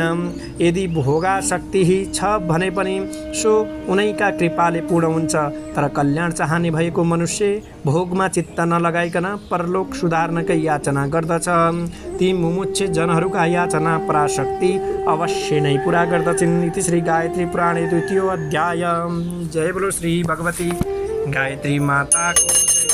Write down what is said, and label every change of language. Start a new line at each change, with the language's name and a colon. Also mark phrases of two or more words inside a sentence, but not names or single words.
Nepali: यदि भोगाशक्ति छ भने पनि सो उनैका कृपाले पूर्ण हुन्छ। तर कल्याण चाहने भएको मनुष्य भोगमा चित्त नलगाइकन परलोक सुधार्नकै याचना गर्दछ। ती मुमुक्ष जनहरूका याचना पराशक्ति अवश्य नै पुरा गर्दछन्।
Sanskrit: इति श्री गायत्री पुराणे 2य अध्याय।
Hindi: जय बोलो
Nepali: श्री भगवती गायत्री माताको।